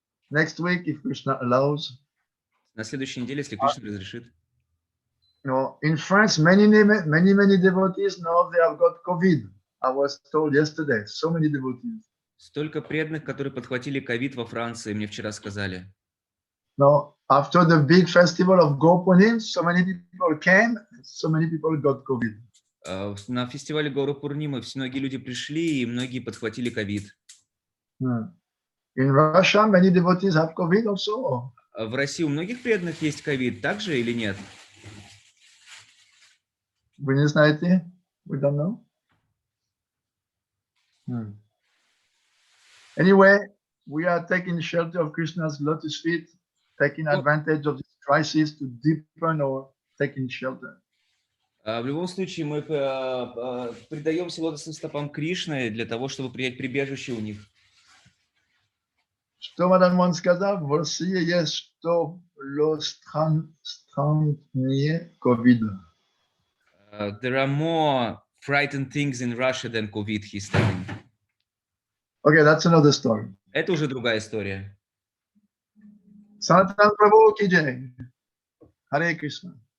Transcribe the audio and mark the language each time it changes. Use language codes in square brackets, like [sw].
[en] Next week, if Krishna allows. [ru] На следующей неделе, если Кришна разрешит. [en] In France, many devotees know they have got COVID. I was told yesterday, so many devotees. [ru] Столько преданных, которые подхватили ковид во Франции, мне вчера сказали. [en] No, after the big festival of Gopurnim, so many people came, so many people got COVID. [ru] На фестивале Гаура Пурнимы многие люди пришли, и многие подхватили ковид. [en] In Russia, many devotees have COVID also. [ru] В России у многих преданных есть ковид, так же или нет? Вы не знаете? [en] We don't know. Anyway, we are taking shelter of Krishna's lotus feet, taking advantage of this crisis to deepen our taking shelter. [ru] В любом случае мы предаемся лотосным стопам Кришны для того, чтобы принять прибежище у них. Что Мадан сказал, в России есть 100 страшнее ковида. [en] There are more frightened things in Russia than COVID, he's telling. Okay, that's another story. [ru] Это уже другая история. [en] Sanatan Prabhu ki jai. Hare Krishna.